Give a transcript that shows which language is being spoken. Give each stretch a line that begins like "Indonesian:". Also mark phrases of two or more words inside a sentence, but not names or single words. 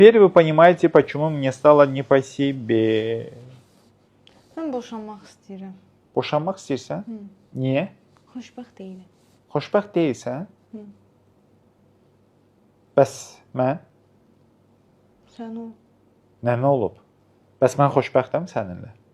Russian: Теперь вы понимаете, почему мне стало не по себе.
Azerbaijani: Mən boşanmaq istəyirəm. Boşanmaq istəyirsən? Niyə? Xoşbəxt deyiləm. Xoşbəxt deyilsən? Hı. Bəs mən? Sən o. Nə olub? Bəs mən xoşbəxtəm səninlə?